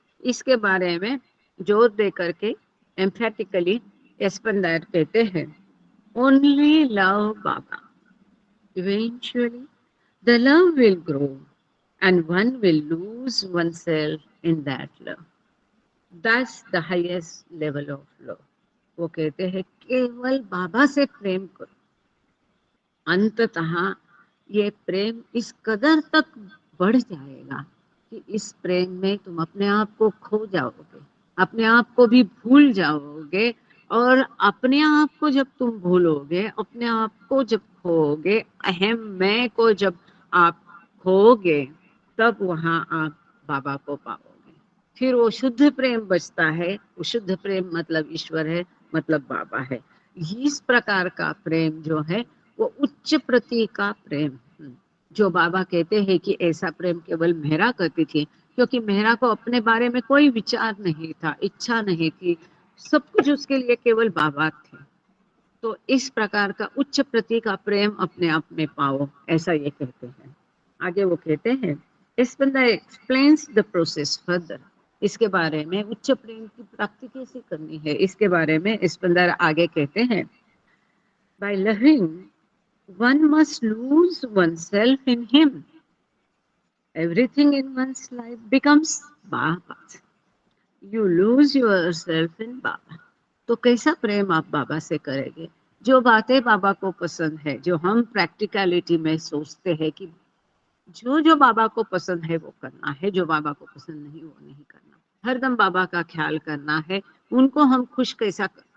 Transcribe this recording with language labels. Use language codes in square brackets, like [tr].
[hi] इसके बारे में जोर दे करके एम्फेटिकली एस्पंदायर कहते हैं, [en] Only love Baba, eventually the love will grow and one will lose oneself in that love. That's the highest level of love. [hi] वो कहते हैं केवल बाबा से प्रेम करो, अंततः ये प्रेम इस कदर तक बढ़ जाएगा कि इस प्रेम में तुम अपने आप को खो जाओगे, अपने आप को भी भूल जाओगे। और अपने आप को जब तुम भूलोगे, अपने आप को जब खोओगे, अहम मैं को जब आप खोओगे, तब वहां आप बाबा को पाओगे। फिर वो शुद्ध प्रेम बचता है। वो शुद्ध प्रेम मतलब ईश्वर है, मतलब बाबा है। इस प्रकार का प्रेम जो है वो उच्च प्रति का प्रेम, जो बाबा कहते हैं कि ऐसा प्रेम केवल मेहरा करती थी, क्योंकि मेहरा को अपने बारे में कोई विचार नहीं था, इच्छा नहीं थी, सब कुछ उसके लिए केवल बाबा थे। तो इस प्रकार का उच्च प्रति का प्रेम अपने आप में पाओ, ऐसा ये कहते हैं। आगे वो कहते हैं, [en] Espandir explains the process further. [hi] इसके बारे में उच्च प्रेम की प्राप्ति कैसे करनी है, इसके बारे में एस्पेंदार आगे कहते हैं, [en] By loving, one must lose oneself in him. Everything in one's life becomes Baba. You lose yourself in Baba. [hi] तो कैसा प्रेम आप बाबा से करेंगे? जो बातें बाबा को पसंद है, जो हम प्रैक्टिकलिटी में सोचते हैं कि जो बाबा को पसंद है वो करना है, जो बाबा को पसंद नहीं वो नहीं करना। हरदम बाबा का ख्याल करना है, उनको हम खुश कैसा।